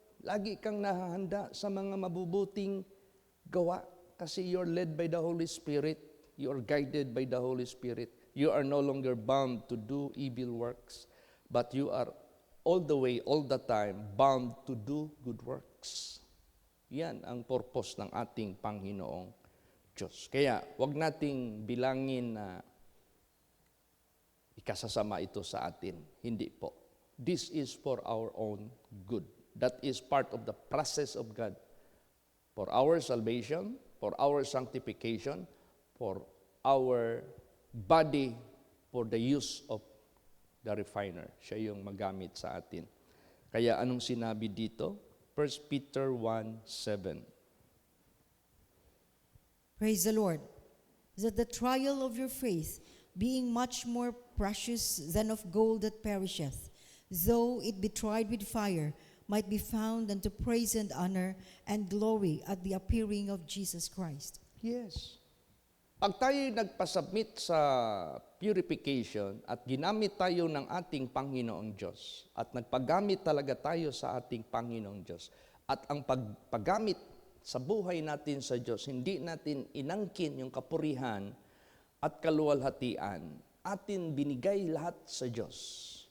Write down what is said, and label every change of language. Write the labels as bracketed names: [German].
[Filipino] Lagi kang nahahanda sa mga mabubuting gawa kasi [English] you're led by the Holy Spirit. You are guided by the Holy Spirit. You are no longer bound to do evil works, but you are all the way, all the time, bound to do good works. [Filipino] Yan ang purpose ng ating Panginoong Diyos. Kaya, wag nating bilangin na ikasasama ito sa atin. Hindi po. [English] This is for our own good. That is part of the process of God. For our salvation, for our sanctification, for our body, for the use of the refiner. [Filipino] Siya yung magamit sa atin. Kaya anong sinabi dito? [English] 1 Peter 1:7. Praise the Lord. That the trial of your faith, being much more precious than of gold that perisheth, though it be tried with fire, might be found unto praise and honor and glory at the appearing of Jesus Christ. Yes. [Filipino] Pag tayo nagpasubmit sa purification at ginamit tayo ng ating Panginoong Diyos at nagpagamit talaga tayo sa ating Panginoong Diyos at ang paggamit sa buhay natin sa Diyos, hindi natin inangkin yung kapurihan at kaluwalhatian, atin binigay lahat sa Diyos.